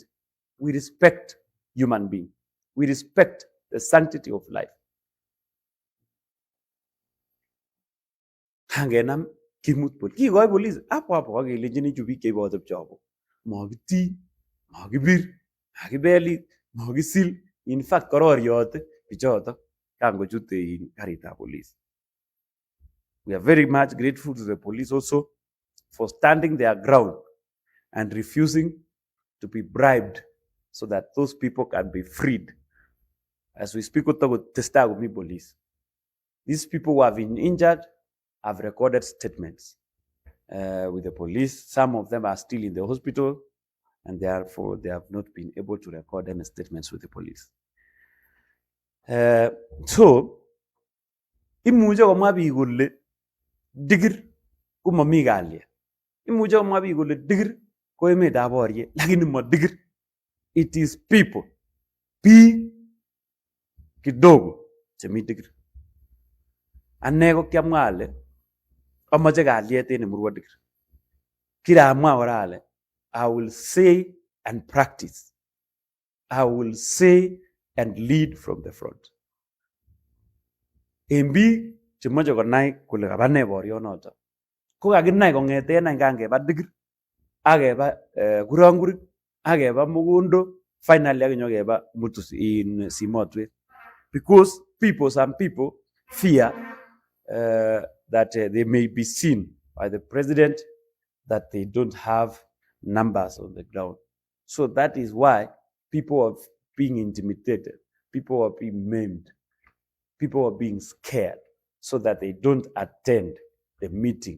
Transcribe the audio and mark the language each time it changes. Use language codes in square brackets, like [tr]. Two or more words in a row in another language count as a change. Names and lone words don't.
[en] We respect human being. We respect the sanctity of life. [kln] Hangenam kimut police. Kikoi police hapo kakelenjin chu biik cheibote pchabo. Mokitiny, mokibir, makibelit, mokisil. [en] In fact, [kln] kororiote bichoto kangochute karitab police. [en] We are very much grateful to the police also for standing their ground and refusing to be bribed so that those people can be freed. As we speak with the police, these people who have been injured have recorded statements with the police. Some of them are still in the hospital, and therefore they have not been able to record any statements with the police. So, [kln] imuche komwa biik kole Dikirr komomi kalyet. Imuche komwa biik kole Dikirr ko emetab boriet, lakini mo Dikirr. [en] It is people. [kln] Biik kidogo chemi Dikirr. Ane ko kiamwa ale amoche kalyet en Emurua Dikirr. Kiramwa kora ale [en] I will say and practice. I will say and lead from the front. [kln] En biik chemoche konai kole kaba ne borionoto, ko kakinai kong'eten any kangeba Dikirr, akeba Kuranguri, akeba Mugundo, finally akinyokeba Mutus in Simotwet. [en] Because some people fear that they may be seen by the president that they don't have numbers on the ground. So that is why people are being intimidated, people are being maimed, people are being scared so that they don't attend the meeting.